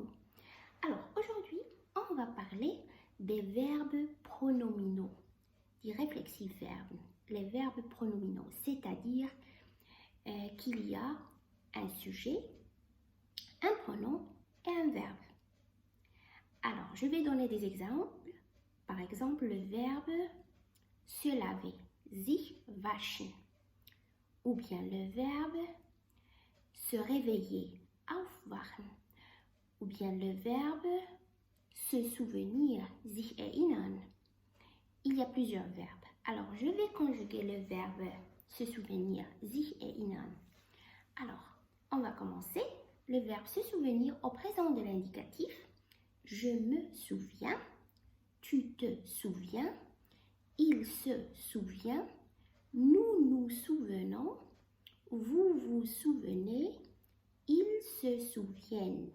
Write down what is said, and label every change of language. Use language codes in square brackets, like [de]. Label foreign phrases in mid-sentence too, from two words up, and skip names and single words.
[fr] Alors aujourd'hui, on va parler des verbes pronominaux, des réflexifs verbes, les verbes pronominaux, c'est-à-dire qu'il y a un sujet, un pronom et un verbe. Alors, je vais donner des exemples. Par exemple, le verbe se laver, [de] sich waschen. [fr] Ou bien le verbe se réveiller, aufwachen. Ou bien le verbe se souvenir, [de] sich erinnern. [fr] Il y a plusieurs verbes. Alors, je vais conjuguer le verbe se souvenir, [de] sich erinnern. [fr] Alors, on va commencer. Le verbe se souvenir au présent de l'indicatif. Je me souviens, tu te souviens, il se souvient, nous nous souvenons, vous vous souvenez, ils se souviennent.